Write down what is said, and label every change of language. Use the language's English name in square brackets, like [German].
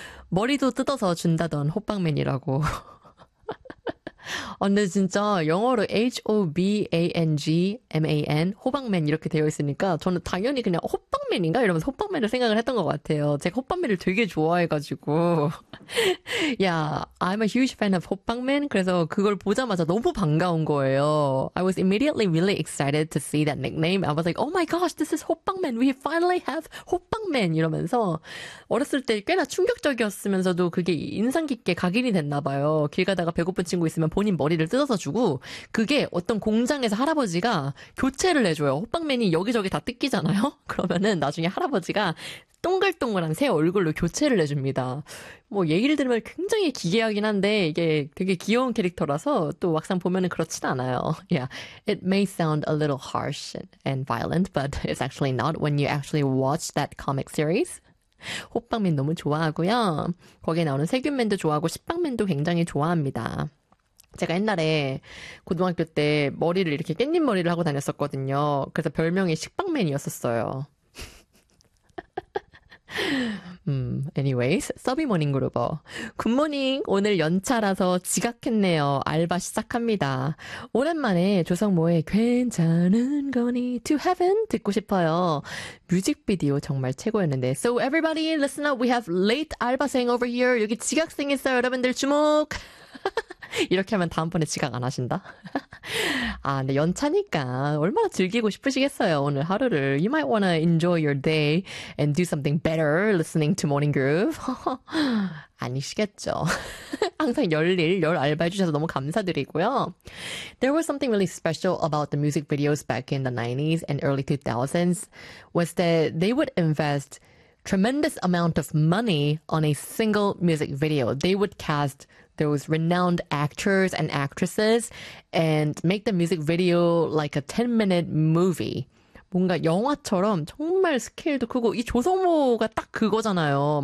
[Korean] 머리도 뜯어서 준다던 호빵맨이라고. 근데 진짜 영어로 H-O-B-A-N-G-M-A-N 호빵맨 이렇게 되어 있으니까 저는 당연히 그냥 호빵맨인가? 이러면서 호빵맨을 생각을 했던 것 같아요. 제가 호빵맨을 되게 좋아해가지고. [English] Yeah, I'm a huge fan of 호빵맨. [Korean] 그래서 그걸 보자마자 너무 반가운 거예요. [English] I was immediately really excited to see that nickname. I was like, oh my gosh, this is 호빵맨. We finally have 호빵맨. [Korean] 이러면서 어렸을 때 꽤나 충격적이었으면서도 그게 인상 깊게 각인이 됐나 봐요. 길 가다가 배고픈 친구 있으면 본인 머리를 뜯어서 주고 그게 어떤 공장에서 할아버지가 교체를 해줘요. 호빵맨이 여기저기 다 뜯기잖아요. 그러면은 나중에 할아버지가 동글동글한 새 얼굴로 교체를 해줍니다. 뭐 얘기를 들으면 굉장히 기괴하긴 한데 이게 되게 귀여운 캐릭터라서 또 막상 보면은 그렇진 않아요. [English] Yeah, it may sound a little harsh and violent, but it's actually not when you actually watch that comic series. [Korean] 호빵맨 너무 좋아하고요. 거기에 나오는 세균맨도 좋아하고 식빵맨도 굉장히 좋아합니다. 제가 옛날에 고등학교 때 머리를 이렇게 깻잎머리를 하고 다녔었거든요. 그래서 별명이 식빵맨이었었어요. anyways, 서비모닝 그루버. 굿모닝, 오늘 연차라서 지각했네요. 알바 시작합니다. 오랜만에 조성모의 괜찮은 거니 to heaven 듣고 싶어요. 뮤직비디오 정말 최고였는데. [English] So everybody, listen up. We have late 알바생 over here. [Korean] 여기 지각생 있어요. 여러분들 주목! 이렇게 하면 다음번에 지각 안 하신다? 아, 근데 연차니까 얼마나 즐기고 싶으시겠어요, 오늘 하루를. [English] You might wanna enjoy your day and do something better listening to Morning Groove. [Korean] 아니시겠죠. 항상 열일, 열 알바 해주셔서 너무 감사드리고요. [English] There was something really special about the music videos back in the 90s and early 2000s was that they would invest tremendous amount of money on a single music video. They would cast those renowned actors and actresses and make the music video like a 10-minute movie. [Korean] 뭔가 영화처럼 정말 스케일도 크고 이 조성모가 딱 그거잖아요.